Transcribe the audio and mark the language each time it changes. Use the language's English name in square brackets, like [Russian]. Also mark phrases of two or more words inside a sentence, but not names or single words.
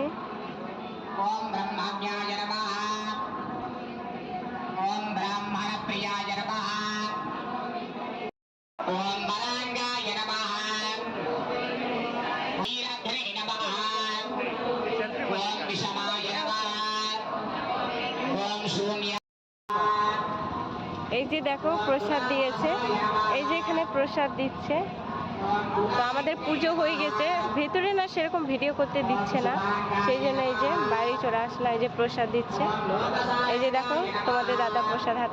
[Sanskrit] ओम ब्रह्मज्ञाय नमः ओम ब्राह्मण प्रियाय नमः ओम बलांगाय नमः नीलग्ने नमः ओम विषमाय नमः ओम शून्य। [Bangla] এই যে দেখো প্রসাদ দিয়েছে। এই যে এখানে প্রসাদ দিচ্ছে। তো আমাদের পুজো হয়ে গেছে, ভেতরে না সেরকম ভিডিও করতে দিচ্ছে না, সেই জন্য এই যে বাইরে চলে আসলাম। এই যে প্রসাদ দিচ্ছে। এই যে দেখো তোমাদের দাদা প্রসাদ হাতে।